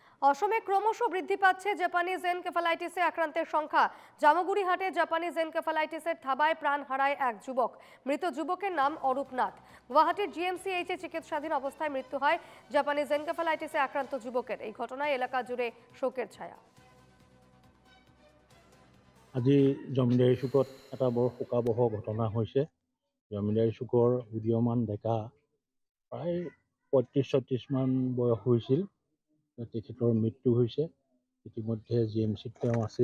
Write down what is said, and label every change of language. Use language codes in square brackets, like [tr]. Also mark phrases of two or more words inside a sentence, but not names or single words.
[bn] অসমে ক্রমশ বৃদ্ধি পাচ্ছে জাপানিজ এনকেফালাইটিসে আক্রান্তের সংখ্যা। জামগুড়িহাটে জাপানিজ এনকেফালাইটিসের থাবায় প্রাণ হারায় এক যুবক। মৃত যুবকের নাম অরূপ নাথ। গুয়াহাটির জিএমসিএইচে চিকিৎসাধীন অবস্থায় মৃত্যু হয় জাপানিজ এনকেফালাইটিসে আক্রান্ত যুবকের। এই ঘটনায় এলাকা জুড়ে শোকের ছায়া। [as] আজি জমিদাৰী চুকত এটা বৰ শোকাবহ ঘটনা হৈছে। জমিদাৰী চুকৰ উদীয়মান ডেকা প্ৰায় ৩৫-৩৬ মান বয়স হৈছিল, তেখেতৰ মৃত্যু হৈছে। ইতিমধ্যে জিএমচিত তেওঁ আছিল।